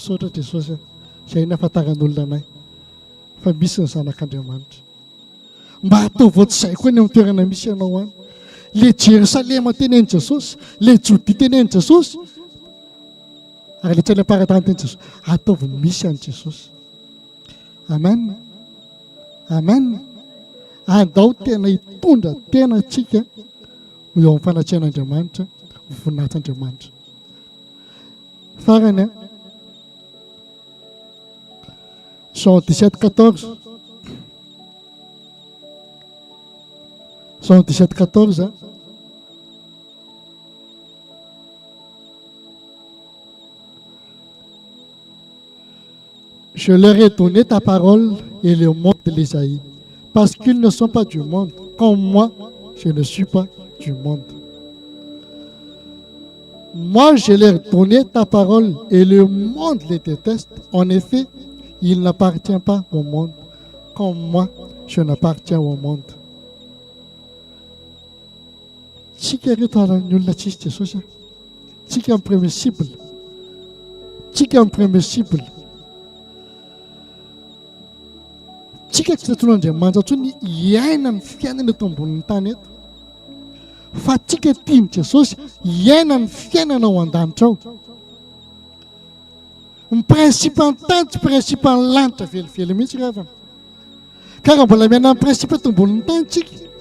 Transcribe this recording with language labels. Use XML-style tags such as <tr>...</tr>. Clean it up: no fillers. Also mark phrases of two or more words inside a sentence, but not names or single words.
<mg>misaotra Jesosy izay ny afantarany olona anay fa misy ny zanak'Andriamanitra mba hatao voatrizay koa ny amin'ny toerana misy ianao any le Jerosalema tenen'i Jesosy le Jodia tenen'i Jesosy ary le tsay aparatany teny Jesosy ataovy misy an'i Jesosy amen amen andao tena hitondra tena atsika ho eo amin'ny fanatrehan'Andriamanitra ho voninahitr'Andriamanitra farany</mg> <fr>Jean 17:14 Jean 17:14 Je leur ai donné ta parole et le monde les haït parce qu'ils ne sont pas du monde comme moi je ne suis pas du monde. Moi je leur ai donné ta parole et le monde les déteste. En effet, il n'appartient pas au monde comme moi je n'appartiens au monde.</fr> <mg>Tsika reto haran'ny olona tsisy Jesosy tsika amin'ny</mg> <fr>premier cible</fr> <mg>tsika amin'ny</mg> <fr>premier cible</fr> <mg>tsika tsy taton'Andriamanitra intsony hiaina ny fiainana eto ambonin'ny tany eto fa tsika tiany Jesosy hiaina ny fiainana ao an-danitra ao ny principe ny tany tsy principe ny lanitra velively mihitsy ravana ka raha mbola miaina ny principe eto ambonin'ny tany tsika</mg>